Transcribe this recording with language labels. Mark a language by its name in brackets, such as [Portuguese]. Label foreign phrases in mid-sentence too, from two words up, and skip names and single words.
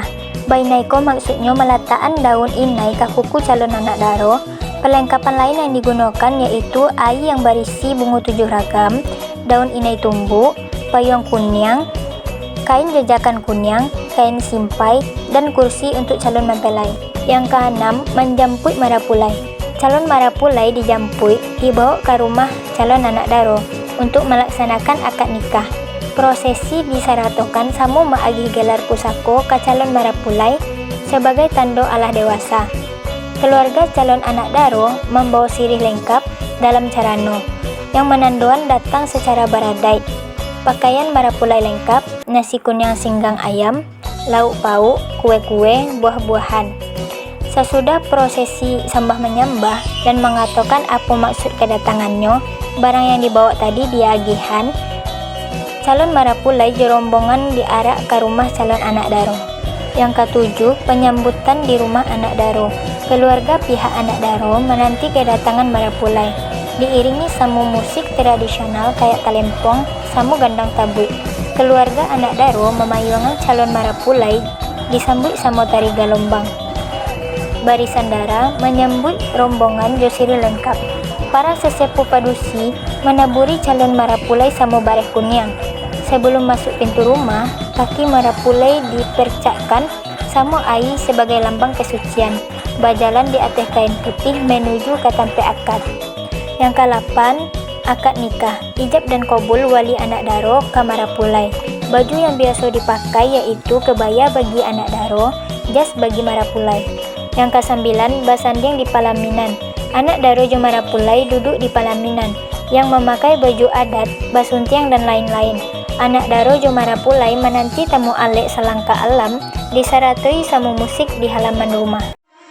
[Indonesian] Bainai ko maksudnya meletakkan daun inai ke kuku calon anak daro. Perlengkapan lain yang digunakan yaitu air yang berisi bunga 7 ragam, daun inai tumbuk, payung kunyang, kain jajakan kunyang, kain simpai, dan kursi untuk calon mempelai. Yang keenam, menjampui marapulai. Calon marapulai dijampui dibawa ke rumah calon anak daro untuk melaksanakan akad nikah. [Minangkabau] Prosesi disaratokan samu maagih gelar pusako ke calon marapulai sebagai tando alah dewasa. [Indonesian] Keluarga calon anak daro membawa sirih lengkap dalam carano, yang menandoan datang secara baradai. Pakaian marapulai lengkap, nasi kunyang singgang ayam, lauk pauk, kue-kue, buah-buahan. Sesudah prosesi sembah menyembah dan mengatakan apa maksud kedatangannya, barang yang dibawa tadi diagihan, calon marapulai jerombongan diarak ke rumah calon anak daro. Yang ketujuh, penyambutan di rumah anak daro. Keluarga pihak anak daro menanti kedatangan marapulai, diiringi samu musik tradisional kayak talempong, [Minangkabau] samu gandang tabui. [Indonesian] Keluarga anak daro memayungan calon marapulai disambut samu tari galombang. Barisan dara menyambut rombongan josiri lengkap. Para sesepuh padusi menaburi calon marapulai [Minangkabau] samu bareh kunyang. [Indonesian] Sebelum masuk pintu rumah, kaki marapulai dipercakkan [Minangkabau] samu ai [Indonesian] sebagai lambang kesucian. Berjalan di atas kain putih menuju ke tempat akad. Yang ke-8, akad nikah. Ijab dan kabul wali anak daro ke marapulai. Baju yang biasa dipakai yaitu kebaya bagi anak daro, jas bagi marapulai. Yang ke-9, basanding di palaminan. [Minangkabau] Anak daro jo marapulai [Indonesian] duduk di palaminan yang memakai baju adat, basuntiang dan lain-lain. [Minangkabau] Anak daro jo marapulai [Indonesian] menanti tamu alek selangka alam disaratui samu musik di halaman rumah.